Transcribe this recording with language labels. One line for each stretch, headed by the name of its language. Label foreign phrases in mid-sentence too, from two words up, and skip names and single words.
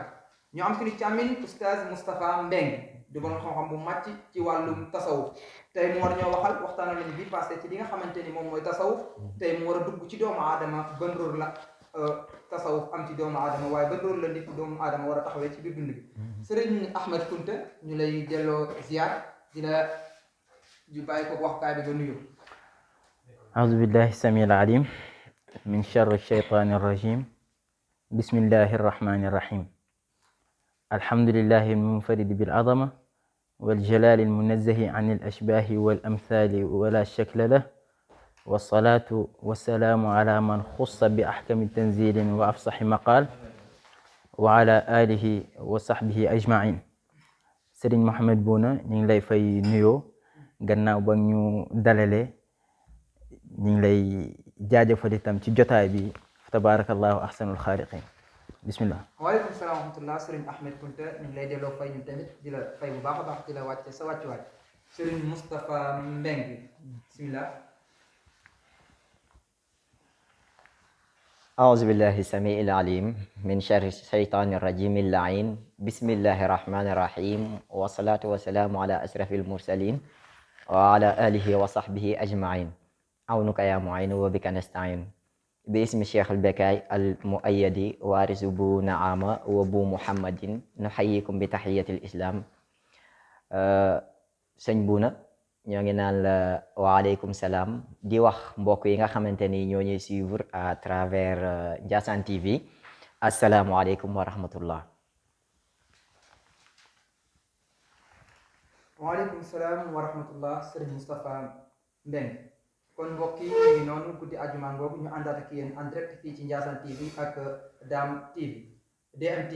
Wolof: ñu am suñu càmmiñ oustaz Moustapha Mbeng di borom xam-xam bu màcc ci wàllum tasawuf tey mu war ñoo waxtaanal nañu bi passé ci li nga xamante ni moom mooy tasawuf tey mu war a dugg ci doomu aadama ban rôle la tasawuf am ci doomu aadama waaye ban rôle la nit doomu aadama war a taxawee ci biir dund bi. Sëriñ Ahmed Kunta ñu lay delloo ziar di la di bàyyi ko waxkaay bi nga nuyu.
Arabic: أعوذ بالله السميع العليم من شر الشيطان الرجيم بسم الله الرحمن الرحيم الحمد لله المنفرد بالعظمة والجلال المنزه عن الأشباه والأمثال ولا شكل له والصلاة والسلام على من خص بأحكم تنزيل وأفصح مقال وعلى آله وصحبه أجمعين.
Wolof: Sëriñ Mohamed Bouna ñu ngi lay fay nuyoo gannaaw ba ñu dalalee ñu ngi lay jaajëfal itam ci jotaay bi
Arabic: تبارك الله أحسن الخالقين.
Wolof: bismillah.
Arabic: وعليكم السلام ورحمة الله
Wolof: Sëriñ Ahmed Kunta ñu ngi lay delloo fay ñun tamit di la fay bu baax a baax di la wàcce sa wàccuwaay. Sëriñ Moustapha Mbeng bismillah.
Arabic: أعوذ بالله السميع العليم من شر الشيطان الرجيم اللعين بسم الله الرحمن الرحيم والصلاة والسلام على أشرف المرسلين وعلى آله وصحبه أجمعين عونك يا معين وبك نستعين باسم الشيخ البكاي المؤيد وارث بو نعامة وبو محمد نحييكم بتحية الإسلام.
Wolof: sëñ Bouna ñoo ngi naan la
Arabic: وعليكم السلام
Wolof: di wax mbokk yi nga xamante ni ñoo ñuy
French: suivre à travers
Wolof: Ndiassane TV
Arabic: السلام عليكم ورحمة الله. وعليكم السلام ورحمة الله
Wolof: Sëriñ Moustapha Mbeng kon mbokk yi ñu ngi noonu guddi àjjuma boobu ñu àndaat ak yéen
French: en direct
Wolof: fii ci Ndiassane TV ak Dame TV DMTV.